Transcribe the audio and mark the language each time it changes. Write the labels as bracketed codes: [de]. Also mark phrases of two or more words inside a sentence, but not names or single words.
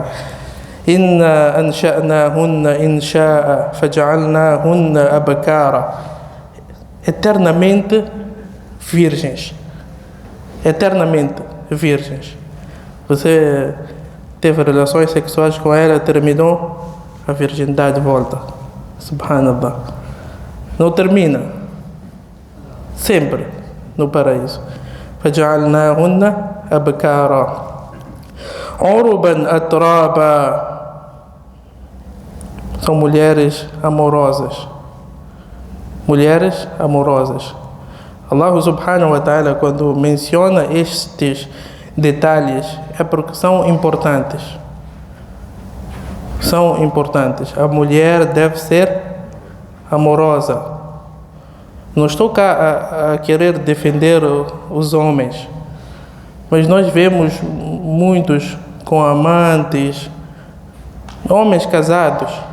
[ar] إنا أنشأناهن إنشاء فجعلناهن أبكارا. [pt] Eternamente virgens. Eternamente virgens. Você teve relações sexuais com ela, terminou, a virgindade volta. Subhanallah. Não termina. Sempre no paraíso. [ar] فجعلناهن أبكارا عربا أترابا. [pt] São mulheres amorosas. Mulheres amorosas. [ar] الله سبحانه وتعالى, [pt] quando menciona estes detalhes, é porque são importantes. São importantes. A mulher deve ser amorosa. Não estou cá a querer defender os homens, mas nós vemos muitos com amantes, homens casados.